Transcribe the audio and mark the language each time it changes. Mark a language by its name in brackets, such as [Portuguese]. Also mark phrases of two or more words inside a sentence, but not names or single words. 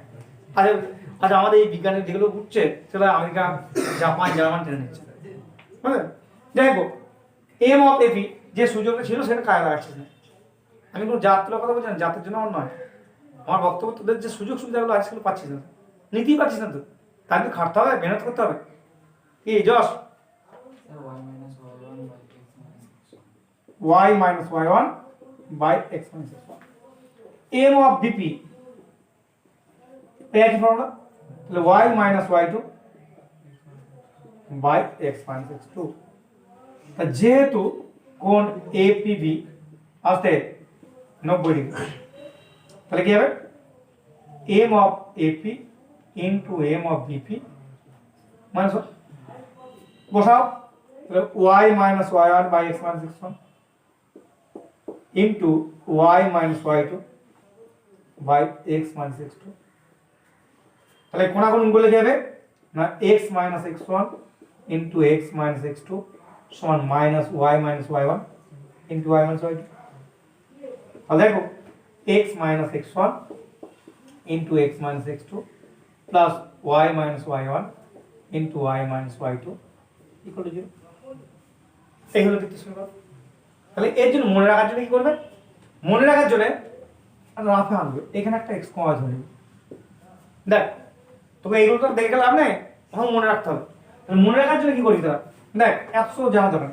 [Bangla] আচ্ছা আমাদের এই বিজ্ঞানী যেগুলো উঠছে সেটা আমেরিকা, জাপান, জার্মান টেনে নিচ্ছে, বুঝলেন? যাই হোক, [English] m of AP [Bangla] যে সুযোগটা ছিল সেটা কাজে লাগাচ্ছিস না। আমি কোনো জাত তোলার কথা বলছি না, জাতের জন্য আমার নয়। আমার বক্তব্য তোদের যে সুযোগ সুবিধাগুলো আছে সেগুলো পাচ্ছিস না, নিতেই পারছিস না। তো তার কিন্তু খাটতে হবে, মেহনত করতে হবে। কি যশ [English] y minus y1 by x minus x1, m of bp [Bangla] একই ফর্মুলা, তাহলে [English] y minus y2 by x minus x2। [Bangla] তা যেহেতু কোণ APB আসতে 90 ডিগ্রি, তাহলে কি হবে [English] m of AP into m of BP মাইনাস [Bangla] বসাও, তাহলে [English] y minus y1 by x minus x1 into y minus y2 by x minus x2। [Bangla] তাহলে কোনাকুনি করলে কি হবে না [English] x minus x1 into x minus x2 সমান minus y minus y1 into y minus y2। [Bangla] তাহলে দেখো [English] x minus x1 into x minus x2 plus y minus y1 into y minus y2 equal to 0। [Bangla] এই হলো তৃতীয় সমীকরণ। তাহলে এর জন্য মনে রাখার জন্য কি করবে, মনে রাখার জন্য রাফে আনবে, এখানে একটা [English] x comma [Bangla] ধরে নেবে। দেখ তোকে এইগুলো তো দেখে লাভ নেই, তখন মনে রাখতে হবে। তাহলে মনে রাখার জন্য কি করবি তোরা, দেখ এত জানা যাবে না।